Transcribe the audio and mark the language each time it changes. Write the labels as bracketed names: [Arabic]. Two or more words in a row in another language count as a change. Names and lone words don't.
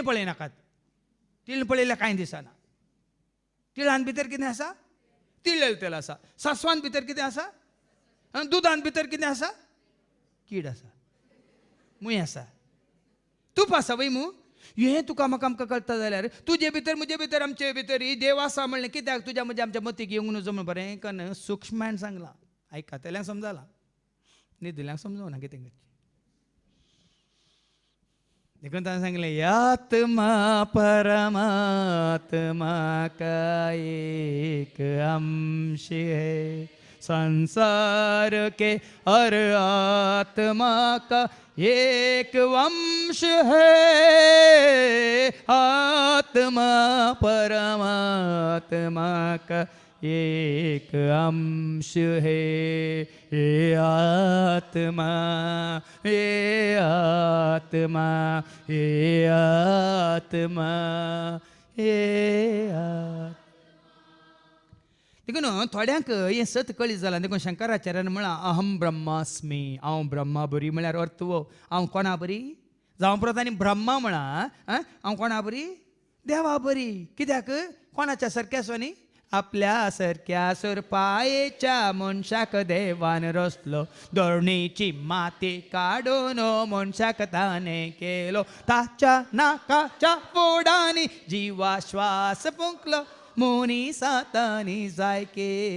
[Konkani] पळयनाकात तिळ पळयल्यार कांय दिसना तिळांत भितर कितें आसा तिळ आसा सासवांत भितर कितें आसा दुदांत भितर कितें आसा कीड आसा मूय आसा तूप आसा वय मू हें तुका म्हाका आमकां कळटा जाल्यार तुजे भितर म्हजे भितर आमचे भितर ही देव आसा म्हणलें कित्याक तुज्या म्हज्या आमच्या मतीक येवंक नजो म्हण बरें कन्न सूक्ष्मायन सांगलां आयकातल्यांक समजलां न्हिदिल्यांक समजूना कितें करचें देखून ताणें सांगलें [Hindi] यात्मा परमात्मा का एक अंश है संसार के हर आत्मा का एक वंश है आत्मा परमात्मा का एक अंश है, ये आत्मा, ये आत्मा, ये आत्मा, ये आत्मा. [Konkani] देखून थोड्यांक हें सत कळी जालां. देखून शंकराचार्यान म्हळां [Sanskrit] अहम ब्रह्मास्मी, [Konkani] हांव ब्रह्मा बरी. म्हळ्यार अर्थ वो, हांव कोणा बरी? जावं प्रतांनी ब्रह्मा म्हळां, हांव कोणा बरी? देवा बरी. कित्याक? कोणाच्या सारक्या न्ही, आपल्या सारक्या सुरपायेच्या मनशाक देवान रचलो, धरणीची माती काडून मनशाक ताणें केलो, ताच्या नाकाच्या फोडांनी जिवा श्वास फुंकलो, मोनी सातानी जायके.